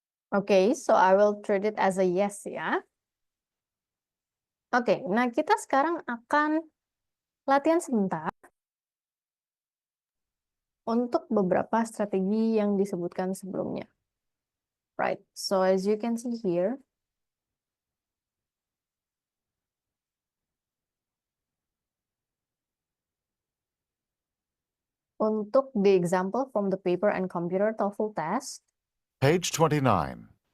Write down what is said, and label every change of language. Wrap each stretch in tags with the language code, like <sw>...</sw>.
<en>Okay, so I will treat it as a yes ya.</en> <id>Oke, nah kita sekarang akan latihan sebentar untuk beberapa strategi yang disebutkan sebelumnya.</id> <en>Right, so as you can see here,</en> <id>Untuk</id> <en>the example from the paper and computer TOEFL test, Page 29.</en>